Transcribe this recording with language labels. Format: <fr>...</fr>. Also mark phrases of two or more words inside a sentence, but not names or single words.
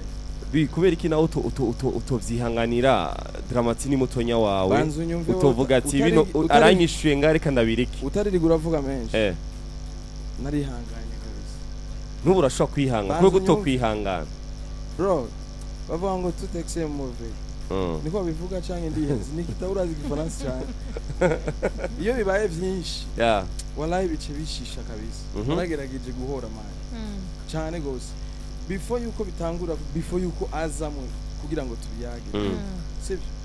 <rn>kubera iki nawe utovyihanganira Dramati ni mutonya wawe utovuga ati bino aranyishuye ngareka ndabiriki utariri uravuga menshi narihanganye kabisa nubu urashobora kwihangana kuko guto kwihangana bro bavuga ngo</rn> <fr>tout excès mauvais</fr> <rn>niko bivuga canke ndihenze nikitahura igifaransa cyane iyo bibaye byinshi wallahi bice bishisha kabisa baragerageje guhora manje cyane gose before yuko bitangura before yuko azamwe kugira ngo tubiyage sivyo</rn>